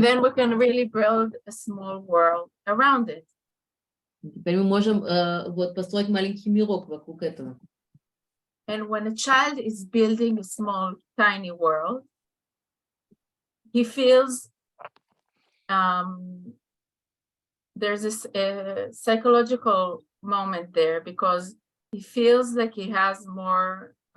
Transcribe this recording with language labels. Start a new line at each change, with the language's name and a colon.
English: then we can really build a small world around it.
Russian: Теперь мы можем вот построить маленький мирок вокруг этого.
English: And when a child is building a small, tiny world, he feels there's this psychological moment there because he feels like he has more